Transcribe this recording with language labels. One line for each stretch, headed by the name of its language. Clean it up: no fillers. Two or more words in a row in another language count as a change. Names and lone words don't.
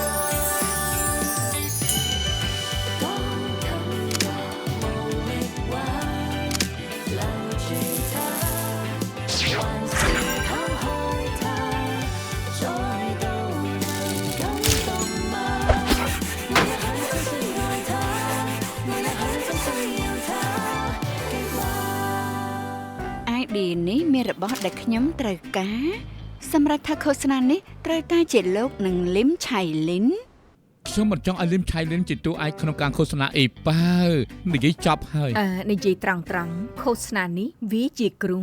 Cantonese: 當今日無力挽留住他，還是拋開他，再度能感動嗎？我也很真需要他，我也很真需要他的話。
Khmer: ID នេះមានរបស់ដែលខ្ញុំត្រូវការសម្រាប់ថាឃោសនានេះត្រូវតែជាលោកនឹងលឹមឆៃលិន ខ្ញុំមិនចង់ឲ្យលឹមឆៃលិនជាតួឯកក្នុងការឃោសនាអីប៉ានិយាយចប់ហើយ និយាយត្រង់ឃោសនានេះវាជាគ្រូ